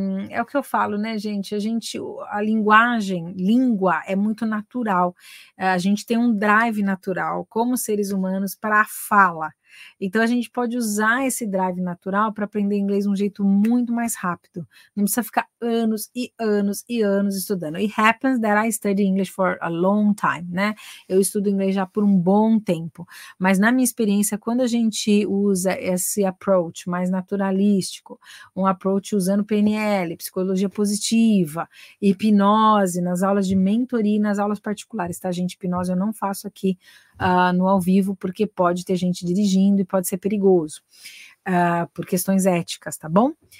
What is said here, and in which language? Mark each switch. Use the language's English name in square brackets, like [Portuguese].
[Portuguese] É o que eu falo, né, gente? A língua é muito natural. A gente tem um drive natural como seres humanos para a fala. Então a gente pode usar esse drive natural para aprender inglês de um jeito muito mais rápido. Não precisa ficar anos e anos e anos estudando. [English] It happens that I study English for a long time, né? [Portuguese] Eu estudo inglês já por um bom tempo. Mas na minha experiência, quando a gente usa esse approach mais naturalístico, um approach usando PNL, psicologia positiva, hipnose, nas aulas de mentoria e nas aulas particulares, tá, gente? Hipnose eu não faço aqui no ao vivo, porque pode ter gente dirigindo e pode ser perigoso, por questões éticas, tá bom?